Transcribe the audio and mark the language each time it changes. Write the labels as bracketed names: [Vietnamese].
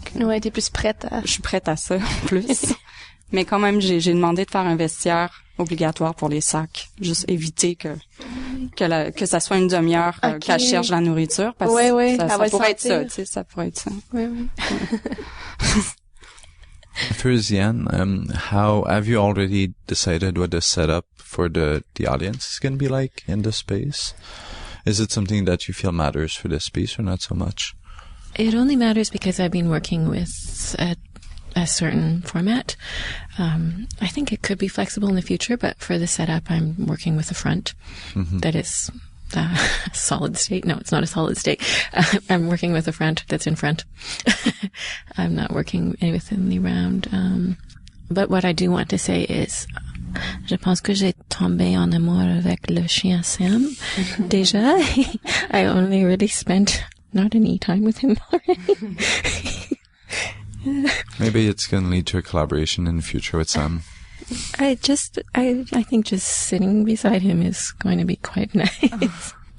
[French] Ouais, t'es plus prête à... Je suis prête à ça, plus. Mais quand même, j'ai demandé de faire un vestiaire obligatoire pour les sacs. Juste éviter que ça soit une demi-heure qu'elle cherche la nourriture, parce que ça pourrait être ça, tu sais, ça pourrait être ça. Oui. [English] For Ziyian, how have you already decided what the setup for the audience is going to be like in the space? Is it something that you feel matters for this piece or not so much? It only matters because I've been working with a certain format. I think it could be flexible in the future, but for the setup, I'm working with a front that is a solid state. No, it's not a solid state. I'm working with a front that's in front. I'm not working within the round. But what I do want to say is, [French] je pense que j'ai tombé en amour avec le chien Sam. [English] Déjà, I only really spent not any time with him already. Maybe it's going to lead to a collaboration in the future with Sam. I think just sitting beside him is going to be quite nice.